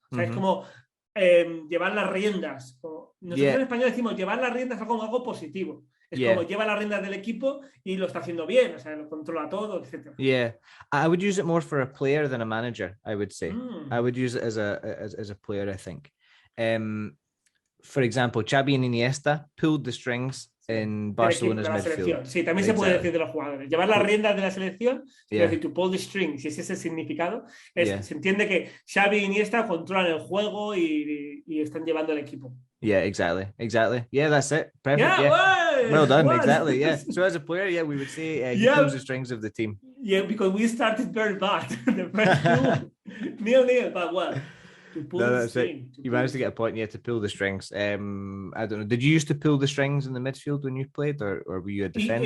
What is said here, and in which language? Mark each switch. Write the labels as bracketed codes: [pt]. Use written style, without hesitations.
[es] O sea, es como llevar las riendas. Nosotros en español decimos llevar las riendas como algo positivo. Es como lleva las riendas del equipo y lo está haciendo bien, o sea, lo controla todo, etc. [en] Yeah, I would use it more for a player than a manager, I would say. I would use it as a player, I think. For example, Xavi and Iniesta pulled the strings in Barcelona's midfield. [es] Sí, también se puede decir de los jugadores. Llevar las riendas de la selección, es decir, [en] to pull the strings, [es] si ese es el significado, se entiende que Xavi y Iniesta controlan el juego y están llevando el equipo. [en] Yeah, exactly. Yeah, that's it. Perfect. Yeah. Well done. Exactly. Yeah. So as a player, we would say he pulls the strings of the team. Yeah, because we started very bad. The first 0-0, but well. That's it. You managed to get a point, to pull the strings. I don't know. Did you used to pull the strings in the midfield when you played, or were you a defender?